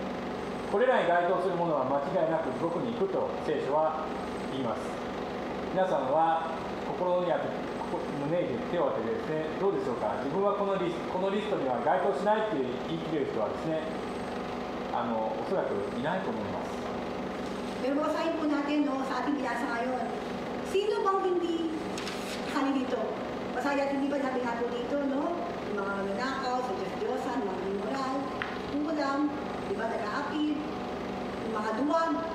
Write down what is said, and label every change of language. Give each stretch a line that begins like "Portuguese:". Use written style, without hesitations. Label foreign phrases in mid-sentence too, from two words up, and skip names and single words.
Japanese: これらに該当するものは間違いなく地獄に行くと聖書は言います。皆さんは心にあって胸に手を当ててですね、どうでしょうか。自分はこのリストには該当しないって言い切れる人はですね、おそらくいないと思います。
Filipino: Pero basahin po natin, no, sa ating binasa ngayon. Sino bang hindi kasali dito? Basahin natin, hindi ba sabi nga po dito, no? Yung mga nanakaw, sa Diyos-Diyosan, mga immoral, kulam, di ba, nag-aapid, yung mga duwag.